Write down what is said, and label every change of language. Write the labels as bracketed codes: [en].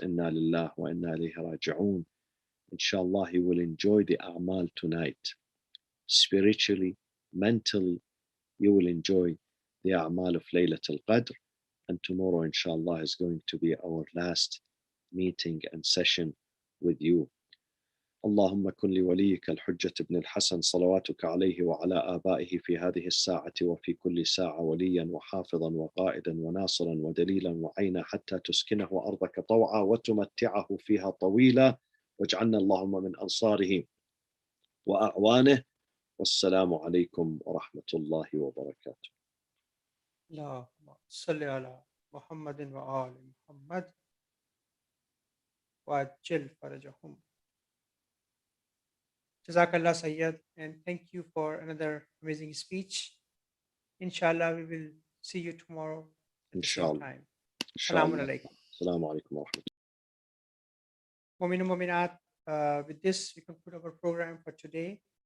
[ar] Inna lillah wa inna ilayhi raji'un. [en] Inshallah, he will enjoy the a'mal tonight. Spiritually, mentally, you will enjoy the a'mal of Laylatul Qadr. And tomorrow, inshallah, is going to be our last meeting and session with you. [ar] اللهم كن لوليك الحجة بن الحسن صلواتك عليه وعلى آبائه في هذه الساعة وفي كل ساعة وليا وحافظا وقائدا وناصرا ودليلا وعينا حتى تسكنه أرضك طوعا وتمتعه فيها طويلا واجعلنا اللهم من أنصاره وأعوانه. والسلام عليكم ورحمة الله وبركاته. اللهم صل على محمد وآل محمد وعجل فرجهم. [en] Jazakallah Sayyid, and thank you for another amazing speech. Inshallah, we will see you tomorrow at the same Inshallah. time. Inshallah. Assalamu alaikum. Assalamu alaikum wa rahmatullah. Mu'min and Mu'minat, with this, we conclude our program for today.